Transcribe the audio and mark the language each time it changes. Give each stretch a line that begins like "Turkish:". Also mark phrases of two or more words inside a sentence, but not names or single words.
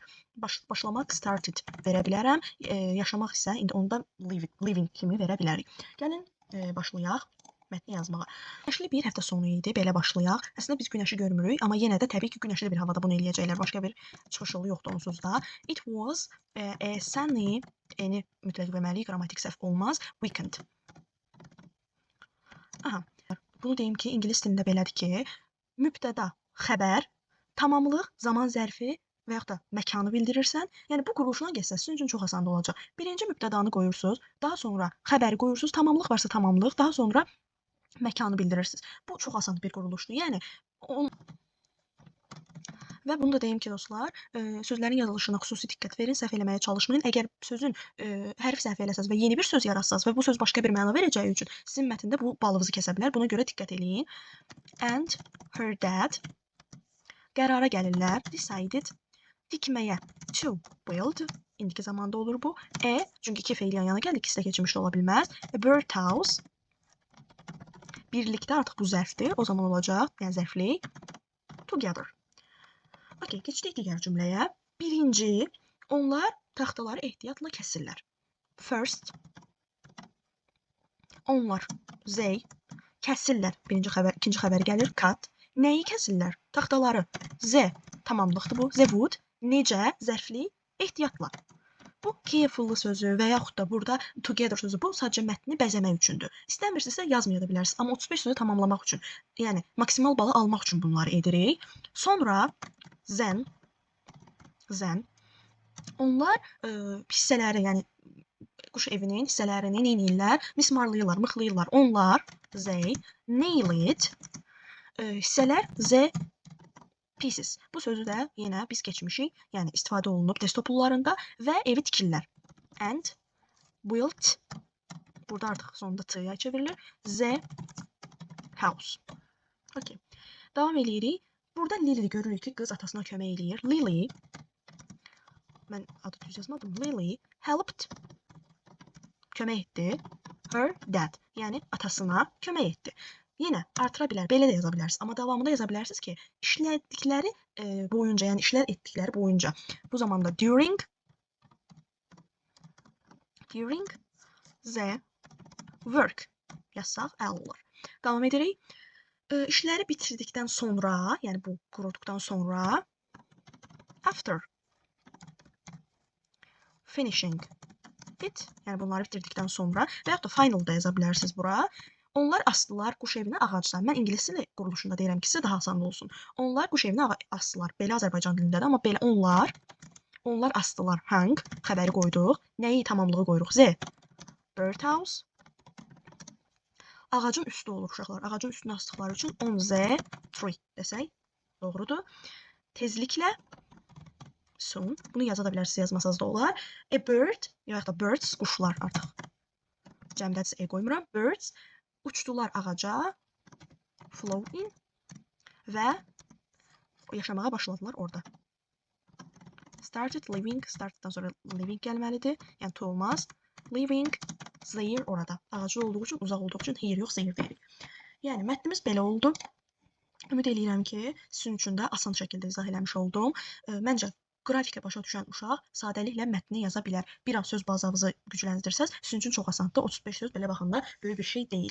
Azerbaijani: Başlamaq started verə bilərəm. Yaşamaq isə indi onda living kimi verə bilərik. Gəlin başlayaq mətni yazmağa. Günəşli bir həftə sonu idi, belə başlayaq. Əslində biz günəşi görmürük, amma yenə də təbii ki, günəşli bir havada bunu eləyəcəklər. Başqa bir çıxış yolu yoxdur onsuz da.
English: It was a sunny,
Azerbaijani: eni mütləq verməliyik, qrammatik səhv olmaz. Weekend. Aha, bunu deyim ki, ingilis dilində belədir ki, mübtəda, xəbər, tamamlıq, zaman zərfi və yaxud da məkanı bildirirsən. Yəni bu quruluşdan gəlsə sizin üçün çox asan olacaq. Birinci mübtədanı qoyursunuz, daha sonra xəbəri qoyursunuz, tamamlıq varsa tamamlıq, daha sonra məkanı bildirirsiniz. Bu çox asan bir quruluşdur. Yəni və bunu da deyim ki, dostlar, sözlərin yazılışına xüsusi diqqət verin, səhv eləməyə çalışmayın. Əgər sözün hərf səhv eləsəz və yeni bir söz yaratsaz və bu söz başqa bir məna verəcəyi üçün sizin mətndə bu balınızı kəsə bilər. Buna görə diqqət eləyin.
English: And her dad
Azerbaijani: qərara gəlirlər.
English: Decided tikməyə. To build.
Azerbaijani: İndiki zamanda olur bu. Çünki iki feil yan yana gəldi. İkisi də keçmişdə ola bilməz.
English: A birdhouse.
Azerbaijani: Birlikdə artıq bu zərfdir. O zaman olacaq. Yəni zərflik. Together. Okay, keçdik digər cümləyə. Birinci, onlar taxtaları ehtiyatla kəsirlər. First, onlar, they, kəsirlər. İkinci xəbər gəlir, cut. Nəyi kəsirlər? Taxtaları. The, tamamlıqdır bu.
English: The wood,
Azerbaijani: necə, zərfli, ehtiyatla. Bu careful sözü və yaxud da burada together sözü bu sadəcə mətni bəzəmək üçündür. İstəmirsinizsə yazmaya da bilərsiniz, amma 35 sözü tamamlamaq üçün, yəni maksimal balı almaq üçün bunları edirik. Sonra then onlar hissələri, yəni quş evinin hissələrini neynirlər? Mismarlayırlar, mıxlayırlar.
English: Onlar they nailed hissələr the pieces.
Azerbaijani: Bu sözü də yenə biz keçmişik, yəni istifadə olunub test toplularında və evi tikirlər.
English: And built,
Azerbaijani: burada artıq sonunda t-ya çevrilir.
English: The house.
Azerbaijani: Okay. Davam edirik. Burada Lily görürük ki, qız atasına kömək eləyir. Lily, mən adı düz yazmadım. Lily helped, kömək etdi.
English: her dad.
Azerbaijani: Yəni atasına kömək etdi. Yenə artıra bilər, belə də yaza bilərsiniz. Amma davamında yaza bilərsiniz ki, işlədikləri boyunca, yəni işlər etdikləri boyunca. Bu zamanda
English: during the work
Azerbaijani: yazsaq əla olur. Davam edirik. İşləri bitirdikdən sonra, yəni bu qurutduqdan sonra
English: after finishing it,
Azerbaijani: yəni bunları bitirdikdən sonra və yaxud da final da yaza bilərsiniz bura. Onlar asdılar quş evinə ağacdan. Mən ingilis dili quruluşunda deyirəm ki, sizə daha asan olsun. Onlar quş evinə asdılar. Belə Azərbaycan dilindədir, amma belə onlar asdılar. Hang xəbəri qoyduq. Nəyi tamamlığı qoyuruq? Z. Birdhouse. Ağacın üstü olur uşaqlar. Ağacın üstünə asdıqları üçün
English: on the tree
Azerbaijani: desək doğrudur. Tezliklə soon. Bunu yaza da bilərsiniz, yazmasanız da olar.
English: A bird,
Azerbaijani: ya da birds, quşlar artıq. Cəmdədirsə e qoymuram. Birds uçdular ağaca.
English: Flew in
Azerbaijani: və yaşamağa başladılar orada.
English: Started living,
Azerbaijani: startdan sonra living gəlməlidir. Yəni to olmaz.
English: Living there orada.
Azerbaijani: Ağacı olduğu üçün, uzaq olduğu üçün here yox, there deyirik. Yəni mətnimiz belə oldu. Ümid edirəm ki, sizin üçün də asan şəkildə izah eləmiş oldum. Məncə qrafikə başa düşən uşaq sadəliklə mətni yaza bilər. Bir az söz bazanızı gücləndirsəz, sizin üçün çox asandır. 35 söz belə baxanda böyük bir şey deyil.